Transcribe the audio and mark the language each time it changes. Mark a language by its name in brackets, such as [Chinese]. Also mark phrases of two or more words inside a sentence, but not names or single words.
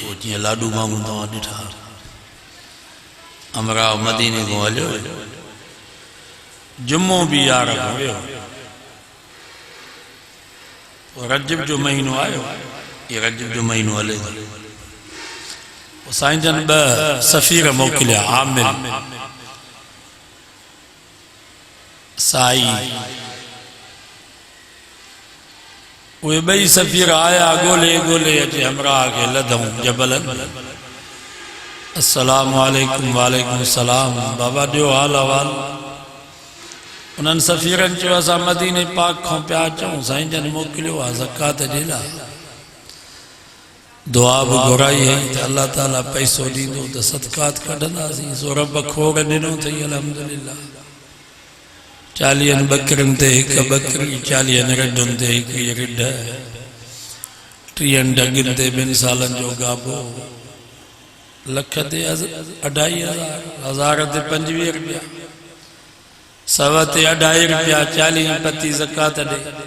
[Sindhi] जीअं लाडू मामू तव्हां ॾिठा, अमराव मदीने खां हलियो, जुमो भी यार हुयो, रजब जो महीनो आयो, ये रजब जो महीनो हले थो। साईं जन 2 सफ़ीर मोकिलिया, आमिल साई। उहे 2 सफ़ीर आया, गोले गोले अचे हमरा के लधऊं जबलन। [Arabic] السلام عليكم. وعليكم السلام. [Sindhi] बाबा ॾियो हाल अहवाल। उन्हनि सफ़ीरनि चयो असां मदीने पाक खां पिया अचूं, साईं जन मोकिलियो आहे ज़कात जे लाइ। दुआ भी घुराई है तो अल्लाह ताला पैसो दींदो तो सदकात कढंदासीं। सो रब खोड़ ॾिनो अथई अल्हम्दुलिल्लाह। 40 बकरियुनि ते 1 बकरी, 40 रिढुनि ते 1 रिढ, 30 ढगियुनि ते 2 सालनि जो गाबो, लख ते 2.5 हज़ार ते 25 रुपया, 100 ते 2.5 रुपया, 40 पती ज़कात ॾे।